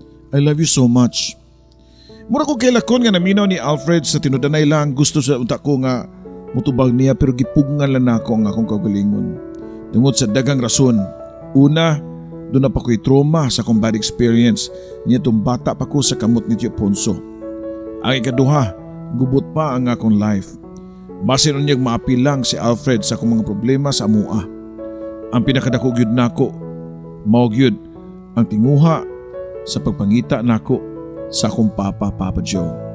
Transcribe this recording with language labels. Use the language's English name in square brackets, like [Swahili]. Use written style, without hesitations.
[English] I love you so much. [Cebuano] Mura ko kay lakon nga naminaw ni Alfred sa tinudanay lang gusto sa utak ko nga mutubag niya pero gipugngan lang nako ang akong kagalingon. Tungod sa dagang rason. Una, doon na pa ko'y trauma sa akong bad experience niya itong bata pa ko sa kamot ni Tio Ponso. Ang ikaduha, gubot pa ang akong life. Basin niyang maapil lang si Alfred sa akong mga problema sa amua. Ang pinakadako gyud nako, mao gyud ang tinguha sa pagpangita nako sa akong Papa Joe.